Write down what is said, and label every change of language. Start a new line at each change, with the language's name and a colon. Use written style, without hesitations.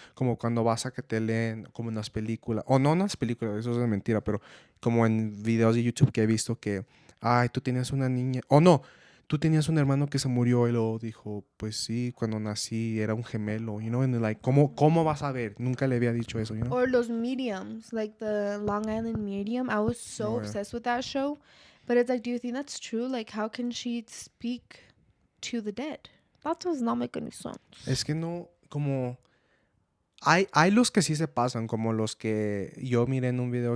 Spanish: Como cuando vas a que te leen, como en las películas, o no en las películas, eso es de mentira, pero como en videos de YouTube que he visto que, ay, tú tienes una niña, o no, tú tenías un hermano que se murió y luego dijo, pues sí, cuando nací era un gemelo,
English: you know, and like,
Spanish: ¿cómo vas a ver? Nunca le había dicho eso,
English: you know? Or los mediums, like the Long Island Medium. I was so obsessed with that show. But it's like, do you think that's true? Like, how can she speak to the dead? That does not make any sense.
Spanish: Es que no, como... Hay los que sí se pasan, como los que yo miré en un video.